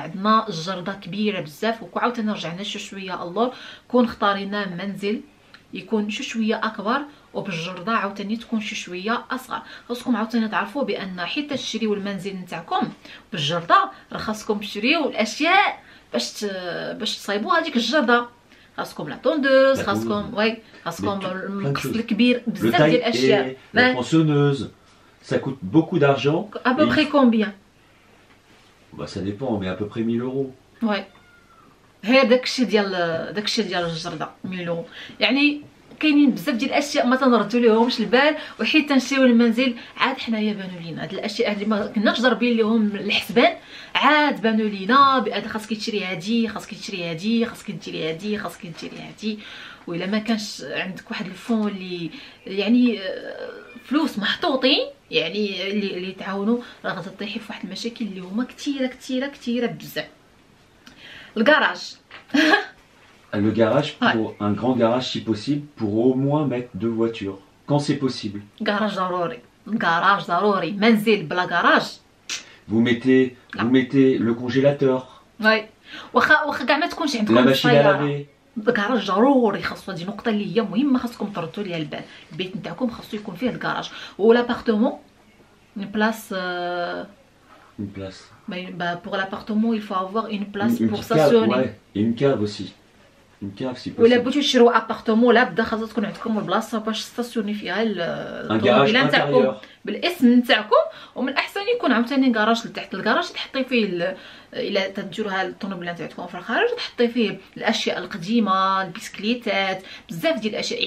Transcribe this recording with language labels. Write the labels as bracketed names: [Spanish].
[Arabic] عندنا الجرده كبيره بزاف، وعاوتاني رجعنا شويه الله كون اختارينا منزل يكون شويه اكبر وبالجرده عاوتاني تكون شويه اصغر. خاصكم عاوتاني تعرفوا بان حيت تشريو المنزل نتاعكم بالجرده راه خاصكم تشريو الاشياء باش تصايبوا هذيك الجرده. خاصكم لا طوندوز، خاصكم خاصكم المقص الكبير، بزاف ديال الاشياء. [French] La tronçonneuse, ça coûte beaucoup d'argent. À peu près combien? Bah ça dépend, mais à peu près 1000 euros. Ouais. [Arabic] هي داكشي ديال الجرده 1000 يورو. يعني كاينين بزاف ديال الاشياء ما تنردوا ليهمش البال، وحيت تنشريو المنزل عاد حنايا بانوا لينا هاد الاشياء اللي ما كناش ضاربين ليهم الحسبان، عاد بانوا لينا بان خاصك تشري هادي، خاصك تشري هادي، خاصك ديري هادي، خاصك ديري هادي. وإلا ما كانش عندك واحد الفون اللي يعني فلوس محطوطين يعني اللي تعاونوا، راه غتطيحي في واحد المشاكل اللي هما كثيره بزاف. الكراج [French] Le garage, pour un grand garage si possible, pour au moins mettre 2 voitures, quand c'est possible. [Arabic] Garage ضروري. منزل بلا garage. [French] Vous mettez le congélateur. [Arabic] Ouais. واخا كاع ما تكونش عندكم [French] la machine à laver. [Arabic] الكراج ضروري خاصو. هذه نقطه اللي هي مهمه خاصكم تردوا ليها البال. البيت نتاعكم خاصو يكون فيه الكراج ولابارتمون [French] une place. Une place. Pour l'appartement il faut avoir une place pour cave, stationner. Ouais. Et une cave aussi. Une cave si possible. [Arabic] ولا بغيتو تشريو ابارتمون لا بدا خاصها تكون عندكم البلاصه باش تستاسيوني فيها الطوموبيله نتاعكم بالاسم نتاعكم. ومن الاحسن يكون عاوتاني كراج لتحت. الكراج تحطي فيه الا تديروها الطوموبيله نتاعكم في الخارج تحطي فيه الاشياء القديمه، البسكليتات، بزاف ديال الاشياء.